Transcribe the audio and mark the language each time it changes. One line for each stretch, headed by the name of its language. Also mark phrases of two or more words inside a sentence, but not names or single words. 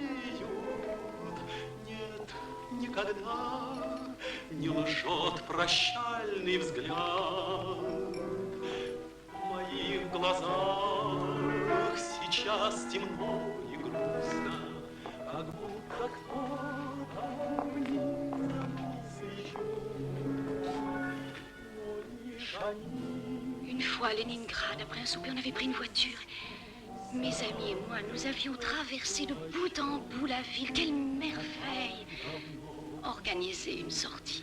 Russian: Нет, никогда не лжет прощальный взгляд. В моих глазах сейчас темно и грустно, как будто кто-то вниз
French: Une fois à Leningrad, après un souper, on avait pris une voiture. Mes amis et moi, nous avions traversé de bout en bout la ville. Quelle merveille! Organiser une sortie.